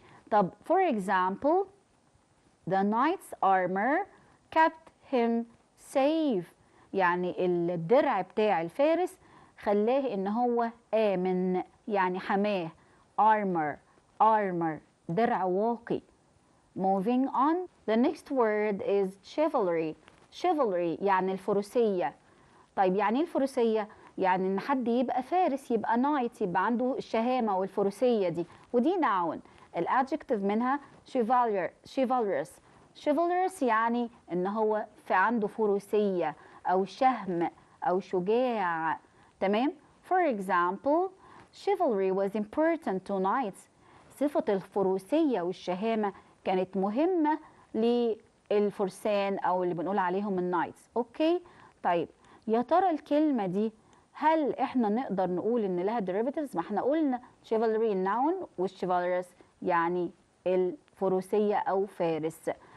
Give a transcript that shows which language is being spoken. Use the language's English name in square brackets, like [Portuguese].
[Arabic] طب [English] for example, the knight's armor kept him safe، [Arabic] يعني الدرع بتاع الفارس خلاه ان هو آمن، يعني حماه. [English] armor. [Arabic] armor درع واقي. [English] moving on. The next word is chivalry. [Arabic] chivalry يعني الفروسية. طيب يعني ايه الفروسية؟ يعني ان حد يبقى فارس، يبقى نايت، يبقى عنده الشهامة والفروسية دي، ودي noun. الادجكتيف منها chivalrous. chivalrous يعني ان هو في عنده فروسية او شهم او شجاع. تمام. [English] for example, chivalry was important to knights. [Arabic] صفة الفروسية والشهامة كانت مهمة للفرسان او اللي بنقول عليهم النايتس. اوكي. طيب يا ترى الكلمة دي هل احنا نقدر نقول ان لها derivatives؟ ما احنا قلنا chivalry noun والchivalrous يعني الفروسية او فارس.